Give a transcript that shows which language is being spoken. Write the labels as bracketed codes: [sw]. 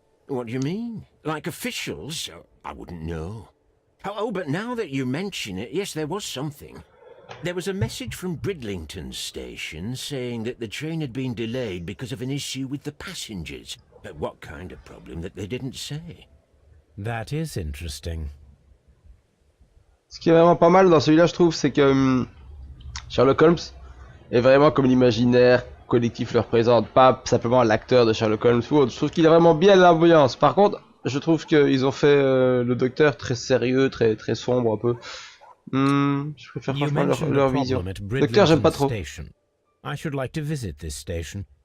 [en] What do you mean? Like officials? I wouldn't know. Oh, but now that you mention it, yes, there was something. There was a message from Bridlington station saying that the train had been delayed because of an issue with the passengers. But what kind of problem that they didn't say? That is interesting. [fr] Ce qui est vraiment pas mal dans celui-là, je trouve, c'est que Sherlock Holmes est vraiment comme l'imaginaire collectif le représente, pas simplement l'acteur de Sherlock Holmes ou autre. Je trouve qu'il est vraiment bien l'ambiance. Par contre, je trouve qu'ils ont fait le docteur très sérieux, très sombre un peu. Je préfère franchement leur vision. Docteur, j'aime pas trop. [en] I should like to visit this station.